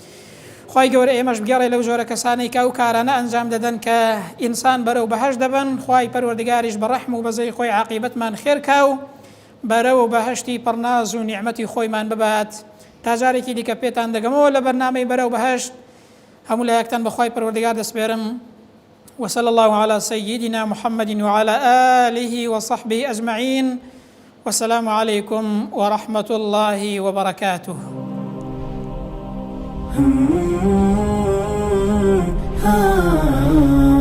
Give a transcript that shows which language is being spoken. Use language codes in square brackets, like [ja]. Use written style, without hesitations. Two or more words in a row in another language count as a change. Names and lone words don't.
[ckb] خی گەورە ئێمەش بگەڕێ لەو جۆرە کەسانەی کە ئەو کارانە ئەنجام دەدەن کە ئینسان بەرەو بەهەشت دەبن خی پەروەردگاریش بە ڕەحم و بەزەی خۆی عاقیبەتمان خێرکا و بەرەو بەهەشتی پڕناز و نیعمەتی خۆیمان ببات تا جارێکی دیکە پێتان دەگەمەوە لە بەرنامەی بەرەو بەهەشت هەموو لایەکتان بەخوای پەروەردگار دەسپێرم [ar] وصلى الله على سيدنا محمد وعلى آله وصحبه أجمعين والسلام عليكم ورحمة الله وبركاته